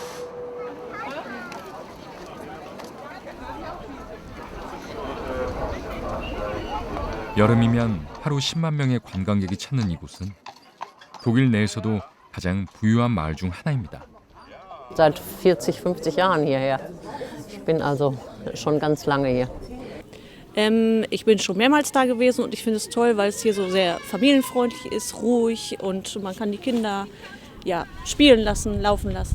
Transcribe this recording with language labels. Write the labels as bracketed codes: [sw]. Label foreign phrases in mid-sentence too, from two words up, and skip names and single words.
[ko] 여름이면 하루 10만 명의 관광객이 찾는 이곳은 독일 내에서도 가장 부유한 마을 중 하나입니다. [de] Seit 40, 50 Jahren hierher. Ich bin also schon ganz lange hier. Ich bin schon mehrmals da gewesen und ich finde es toll, weil es hier so sehr familienfreundlich ist, ruhig und man kann die Kinder ja, spielen lassen, laufen lassen.